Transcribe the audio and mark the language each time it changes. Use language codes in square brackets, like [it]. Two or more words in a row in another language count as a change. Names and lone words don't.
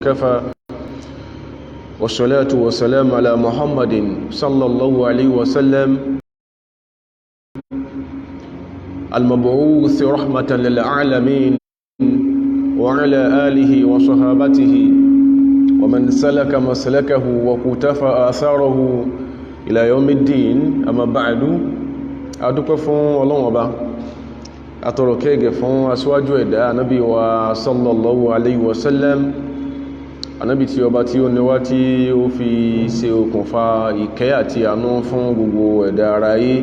[ar] وكفى والصلاة والسلام على محمد صلى الله عليه وسلم المبعوث رحمة للعالمين وعلى آله وصحابته ومن سلك مسلكه وقتفى آثاره إلى يوم الدين. أما بعد [yo] adúpẹ́ fún Ọlọ́run Ọba atọrọ kẹ́gẹ́ fún aṣíwájú ẹ̀dá Ànábì wa [ar] صلى الله عليه وسلم, [yo] Ànábì tí ọba tí ó níwá tí ó fi ṣe okùnfà ìkẹ́ àti àánú fún gbogbo ẹ̀dá ara ayé.